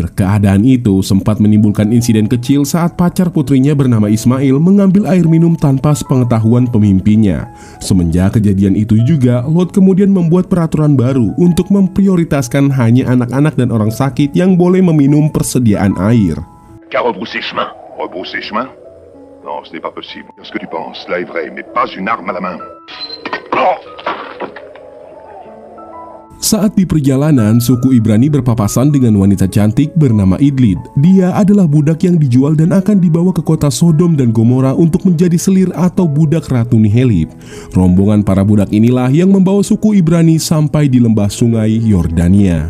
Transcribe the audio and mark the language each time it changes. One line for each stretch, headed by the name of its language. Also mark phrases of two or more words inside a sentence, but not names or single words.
Indonesian: Keadaan itu sempat menimbulkan insiden kecil saat pacar putrinya bernama Ismail mengambil air minum tanpa sepengetahuan pemimpinnya. Semenjak kejadian itu juga, Lot kemudian membuat peraturan baru untuk memprioritaskan hanya anak-anak dan orang sakit yang boleh meminum persediaan air.
French: Qu'à rebrousser chemin. Rebrousser chemin? Non, ce n'est pas possible. Ce que tu penses, cela est vrai, mais pas une arme à la main. Oh!
Indonesian: Saat di perjalanan, suku Ibrani berpapasan dengan wanita cantik bernama Idlid. Dia adalah budak yang dijual dan akan dibawa ke kota Sodom dan Gomora untuk menjadi selir atau budak Ratu Nihelip. Rombongan para budak inilah yang membawa suku Ibrani sampai di lembah sungai Yordania.